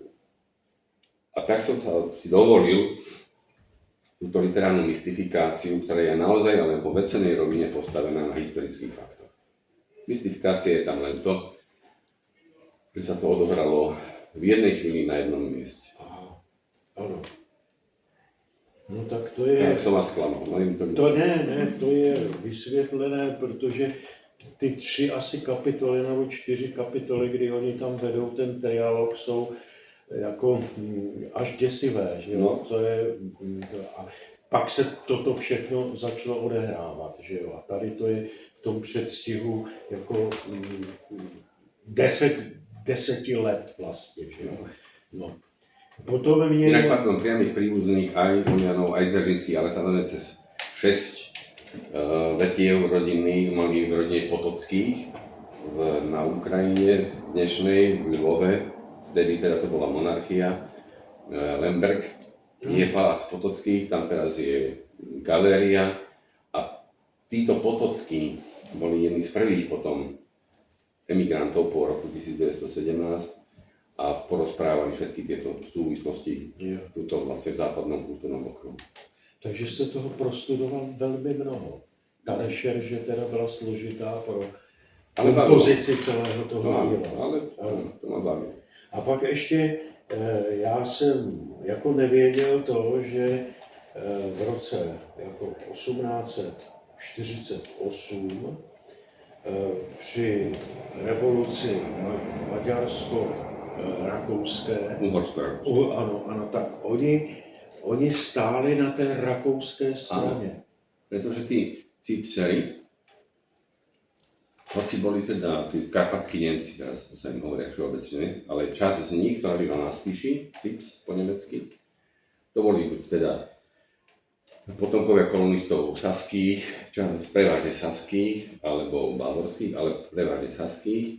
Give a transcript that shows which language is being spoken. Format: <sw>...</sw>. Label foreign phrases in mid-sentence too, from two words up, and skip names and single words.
<sk>A tak som sa si dovolil túto literárnu mystifikáciu, ktorá je naozaj ale po vecenej rovine postavená na historických faktoch. Mystifikácia je tam len to, že sa to odohralo v jednej chvíli na jednom mieste. Aha, áno. No tak to je... Tak som vás sklamal.</sk> <cs>To je vysvětlené, protože ty 3 asi kapitoly nebo 4 kapitoly, kdy oni tam vedou ten trialog, jsou jako až děsivé, že jo? No. To je, a pak se toto všechno začalo odehrávat, že jo? A tady to je v tom předstihu jako 10 let vlastně, že jo? No. Potom mě...</cs> <sk>Inak pardon, priamých príbuzných aj Unianov, aj Dzeržinských, ale samozrejme cez 6 vetiev rodinných mali v rodine Potockých na Ukrajine dnešnej, v Lvove, vtedy teda to bola monarchia, Lemberg, je palác Potockých, tam teraz je galéria a títo Potockí boli jedni z prvých potom emigrantov po roku 1917 a porozprávali všetky tieto súvislosti tuto vlastne v západnom kultúrnom okruhu.</sk> <cs>Takže jste toho prostudoval velmi mnoho. Ta rešerže teda byla složitá pro kompozici celého toho díla. Ale to má baví. A pak ještě já jsem jako nevěděl to, že v roce jako 1848 při revoluci maďarsko-rakouské, ano, tak oni stáli na té rakouské straně.</cs> <sk>Áno, pretože tí Cipseri, hoci boli teda tí karpatskí Nemci, teraz sa im hovoria všeobecne, ale časť z nich, ktorá žila na Spiši, Cips po nemecky, to boli teda potomkovia kolonistov saských, prevažne saských, alebo bavorských, ale prevažne saských.</sk>